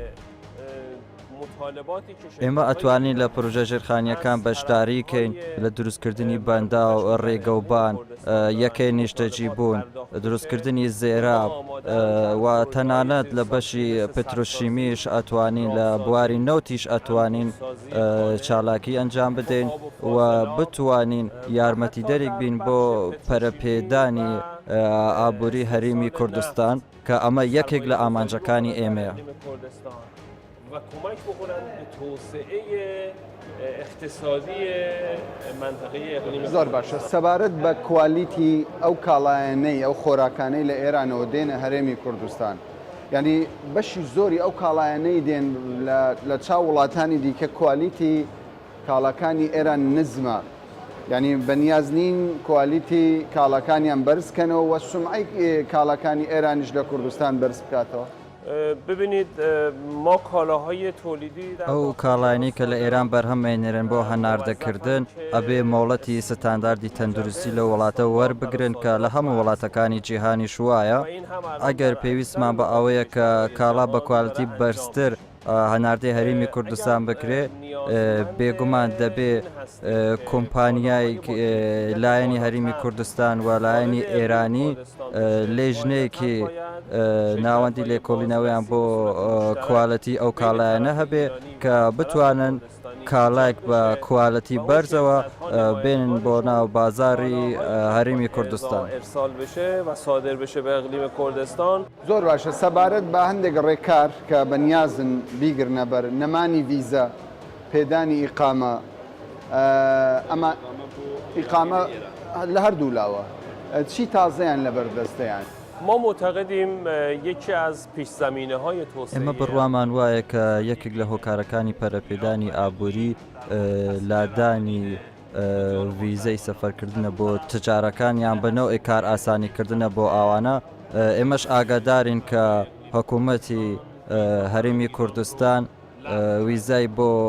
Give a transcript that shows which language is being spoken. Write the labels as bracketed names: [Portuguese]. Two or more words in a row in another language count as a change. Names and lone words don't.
[Central Kurdish] ئێمە ئەتوانین لە پروژە ژێرخانیەکان بەشداری کەین لە دروستکردنی بەندا و ڕێگەوبان یەکەی نیشتەجی بوون دروستکردنی زێراب و تەنانەت لە بەشی پترۆشیمیش ئەتوانین لە بواری نەوتیش ئەتوانین چالاکی ئەنجام بدەین و بتوانین یارمەتی دەرێک بین بۆ پەرەپێدانی ئابووری هەرێمی کوردستان کە ئەمە یەکێک لە ئامانجەکانی ئێمەیە. [Persian] و کمک بکنند به توسعه اقتصادی منطقه اقلیمی. [Central Kurdish] زۆر باشە سەبارەت بە کوالیتی ئەو کاڵایانەی ئەو خۆراکانەی لە ئێرانەوە دێنە هەرێمی کوردستان یعنی بەشی زۆری ئەو کاڵایانەی دێن لە چاو وڵاتانی دیکە کوالیتی کاڵەکانی ئێران نزمە یعنی بەنیازنین کوالیتی کاڵەکانیان بەرزکەنەوە و سومعی کاڵەکانی ئێرانیش لە کوردستان بەرز بکاتەوە. [Persian] ببینید ما کالاهای تولیدی [Central Kurdish] ئەو کاڵانی کە لە ئێران بەرهەمێنێرن بۆ هەناردەکردن ئەبێ مۆڵەتی ستانداردی تەندروستی لە وڵاتە وەربگرن کە لە هەموو وڵاتەکانی جیهانی شوایە ئەگەر پێویستمان بە ئەوەیە کە کاڵا بە کواڵتی بەرزتر هەناردەی هەرێمی کوردستان بکرێ بێگومان دەبێ کۆمپانیای لایەنی هەرێمی کوردستان و لایەنی ئێرانی لێژنەیەکی ناوەندی لێکۆڵینەوەیان بۆ کوالەتی ئەو کاڵایانە هەبێ کە بتوانن کاڵایك بە کوالەتی بەرزەوە بێنن بۆ ناو بازاری هەرێمی کوردستان [Persian] ارسال بشه و صادر بشه به اقلیم کردستان. [Central Kurdish] زۆر باشە سەبارەت بە هەندێک ڕێکار کە بەنیازن بیگرنە بەر نەمانی ڤیزە پێدانی ئیقامە ئەمە ئیقامە لە هەردوو لاوە چی تازەیان لەبەردەستەیان؟ [Persian] ما معتقدیم یکی از پیش‌زمینه‌های توسعه [Central Kurdish] ئێمە بڕوامان وایە کە یەکێک لە هۆکارەکانی پەرەپێدانی ئابووری لادانی ڤیزەی سەفەرکردنە بۆ تجارەکانیان بەنەوەی کار ئاسانیکردنە بۆ ئاوانە ئێمەش ئاگادارین کە حکوومەتی هەرێمی کوردستان ویزای بۆ